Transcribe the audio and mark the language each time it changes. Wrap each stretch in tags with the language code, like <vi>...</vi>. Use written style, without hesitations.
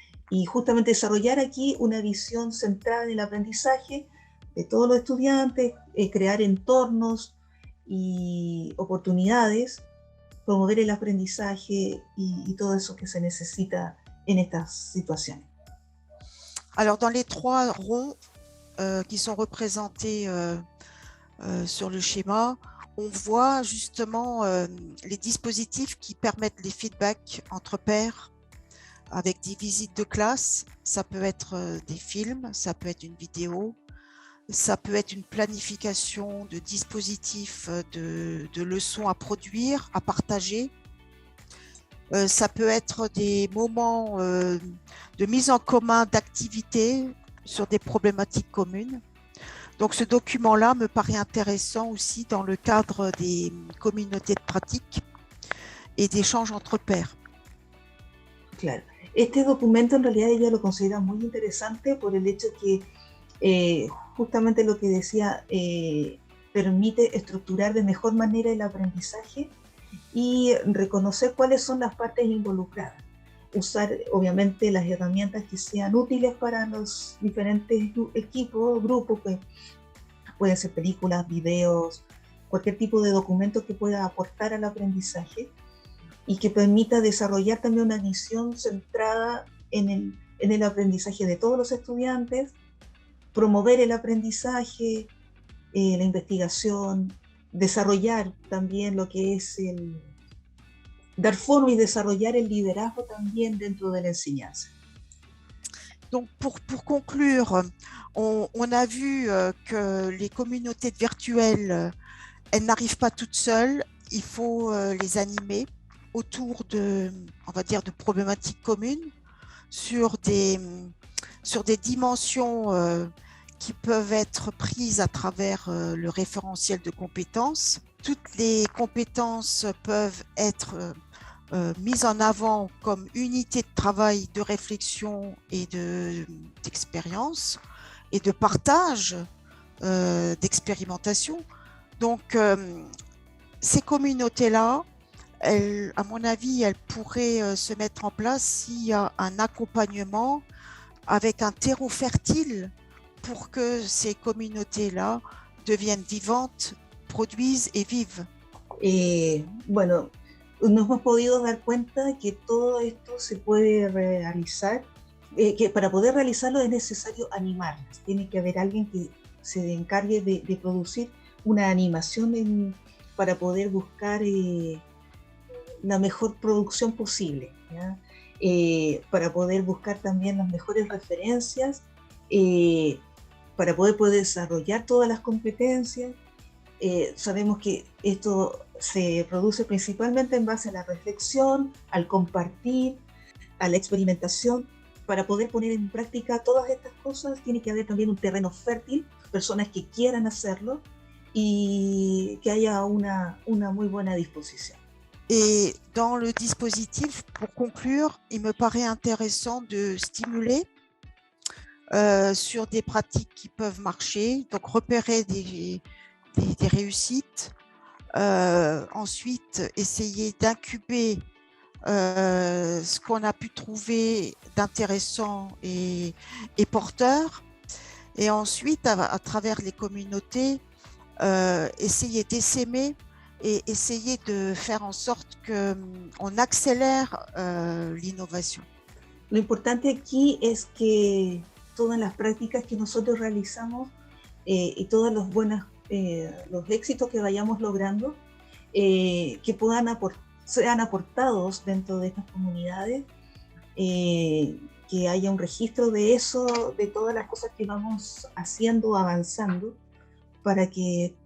<es>Y justamente desarrollar aquí una visión centrada en el aprendizaje de todos los estudiantes, crear entornos y oportunidades, promover el aprendizaje y todo eso que se necesita en estas situaciones.</es> <fr>Alors, dans les 3 ronds qui sont représentés sur le schéma, on voit justement les dispositifs qui permettent les feedbacks entre pairs avec des visites de classe. Ça peut être des films, ça peut être une vidéo, ça peut être une planification de dispositifs de leçons à produire, à partager. Ça peut être des moments de mise en commun d'activités sur des problématiques communes. Donc ce document-là me paraît intéressant aussi dans le cadre des communautés de pratique et d'échanges entre pairs.</fr> <es>Claro. Este documento en realidad ella lo considera muy interesante por el hecho que justamente lo que decía, permite estructurar de mejor manera el aprendizaje y reconocer cuáles son las partes involucradas. Usar obviamente las herramientas que sean útiles para los diferentes equipos, grupos, que pueden ser películas, videos, cualquier tipo de documento que pueda aportar al aprendizaje y que permita desarrollar también una visión centrada en el aprendizaje de todos los estudiantes, promover el aprendizaje, la investigación, desarrollar también lo que es dar forma y desarrollar el liderazgo también dentro de la enseñanza.</es> <fr>Donc pour conclure, on a vu que les communautés virtuelles, elles n'arrivent pas toutes seules, il faut les animer autour on va dire, de problématiques communes sur des dimensions qui peuvent être prises à travers le référentiel de compétences. Toutes les compétences peuvent être mises en avant comme unité de travail, de réflexion et d'expérience et de partage d'expérimentation. Donc, ces communautés-là, à mon avis, elles pourraient se mettre en place s'il y a un accompagnement avec un terreau fertile pour que ces communautés-là deviennent vivantes, produisent et vivent.</fr> <es>Bueno, nos hemos podido dar cuenta que todo esto se puede realizar, que para poder realizarlo es necesario animarlas. Tiene que haber alguien que se encargue de producir una animación para poder buscar la mejor producción posible, ¿ya? Para poder buscar también las mejores referencias, para poder desarrollar todas las competencias. Sabemos que esto se produce principalmente en base a la reflexión, al compartir, a la experimentación. Para poder poner en práctica todas estas cosas tiene que haber también un terreno fértil, personas que quieran hacerlo y que haya una muy buena disposición.</es> <fr>Et dans le dispositif, pour conclure, il me paraît intéressant de stimuler sur des pratiques qui peuvent marcher, donc repérer des réussites, ensuite essayer d'incuber ce qu'on a pu trouver d'intéressant et porteur, et ensuite à travers les communautés essayer d'essaimer et essayer de faire en sorte qu'on accélère l'innovation.</fr> <es>Lo importante aquí es que todas las prácticas que nosotros realizamos y todos los éxitos que vayamos logrando, que sean aportados dentro de estas comunidades, que haya un registro de eso, de todas las cosas que vamos haciendo, avanzando, para que</es>